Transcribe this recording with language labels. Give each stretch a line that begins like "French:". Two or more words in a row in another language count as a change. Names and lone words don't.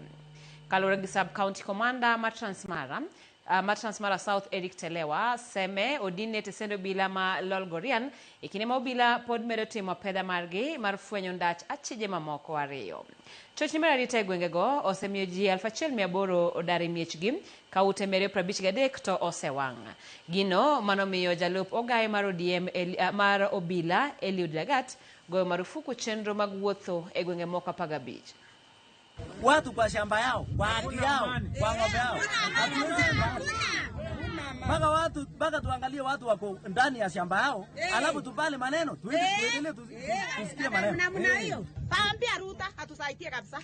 Luo (Kenya and Tanzania): Kalure gi
English: Sub County Commander
Luo (Kenya and Tanzania): maTrans Mara South Eric Telewa, Seme odine tesendo Obila ma Lolgorian ikine ma Obila pod medo timo pedha margi mar fwenyo ndach achije mamoko 2. Chochni mar arita e gwenge go osemiyo ji 1,800 odare miechgi ka ute 153 to osewang'. Gino manomiyo jalup ogaye mar ODM mar Obila Eliud Lagat goyo marufuku chenro mag wuotho e gwenge moko 15.
Swahili: Watu kwa shamba yao, kwa haki yao, kwa ng'ombe yao. Mpaka tuangalie watu wako ndani ya shamba yao, alafu tupale maneno, tuendelee tusikie maneno. Namna hiyo. Paambia Ruta atusaidie kabisa.